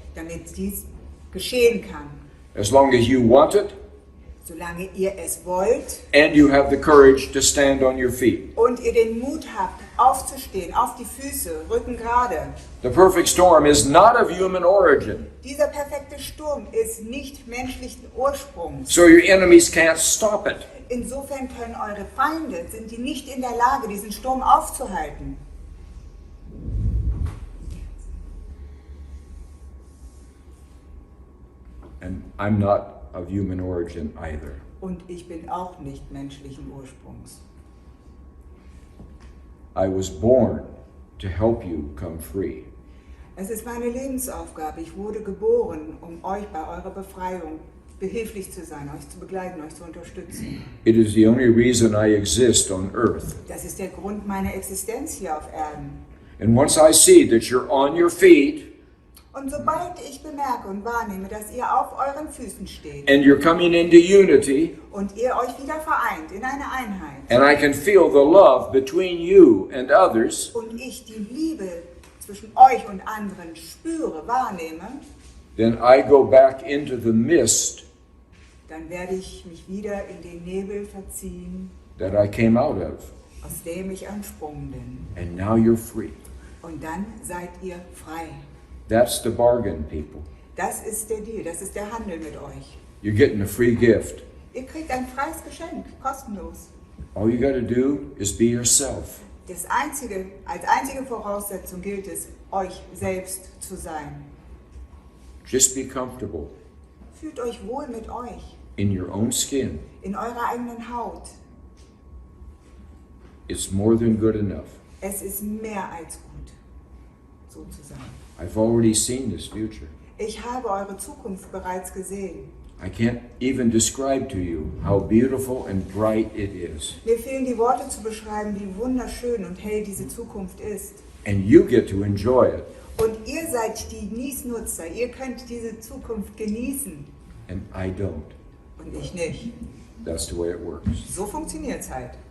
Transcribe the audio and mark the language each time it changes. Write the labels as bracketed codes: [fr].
[de] damit dies geschehen kann. [en] As long as you want it [de] Solange ihr es wollt [en] and you have the courage to stand on your feet. [de] und ihr den Mut habt, aufzustehen, auf die Füße, Rücken gerade. [en] The perfect storm is not of human origin, [de] Dieser perfekte Sturm ist nicht menschlichen Ursprungs. [en] so your enemies can't stop it. [de] Insofern können eure Feinde, sind die nicht in der Lage, diesen Sturm aufzuhalten. [en] And I'm not of human origin either. [de] Und ich bin auch nicht menschlichen Ursprungs. [en] I was born to help you come free. [de] Es ist meine Lebensaufgabe. Ich wurde geboren, um euch bei eurer Befreiung behilflich zu sein, euch zu begleiten, euch zu unterstützen. [en] It is the only reason I exist on earth. [de] Das ist der Grund meiner Existenz hier auf Erden. [en] And once I see that you're on your feet [de] Und sobald ich bemerke und wahrnehme, dass ihr auf euren Füßen steht [en] and you're coming into unity, [de] und ihr euch wieder vereint in eine Einheit [en] and I can feel the love between you and others, [de] und ich die Liebe zwischen euch und anderen spüre, wahrnehme, [en] then I go back into the mist [de] dann werde ich mich wieder in den Nebel verziehen, [en] that I came out of. [de] aus dem ich entsprungen bin. [en] And now you're free. [de] Und dann seid ihr frei. [en] That's the bargain, people. [de] Das ist der Deal, das ist der Handel mit euch. [en] You're getting a free gift. [de] Ihr kriegt ein freies Geschenk, kostenlos. [en] All you got to do is be yourself. [de] Als einzige Voraussetzung gilt es, euch selbst zu sein. [en] Just be comfortable [de] Fühlt euch wohl mit euch, [en] in your own skin. [de] in eurer eigenen Haut. [en] It's more than good enough. [de] Es ist mehr als gut, so zu sein. [en] I've already seen this future. [de] Ich habe eure Zukunft bereits gesehen. [en] I can't even describe to you how beautiful and bright it is. [de] Mir fehlen die Worte zu beschreiben, wie wunderschön und hell diese Zukunft ist. [en] And you get to enjoy it. [de] Und ihr seid die Niesnutzer, ihr könnt diese Zukunft genießen. [en] And I don't. [de] Und ich nicht. [en] That's the way it works. [de] So funktioniert es halt.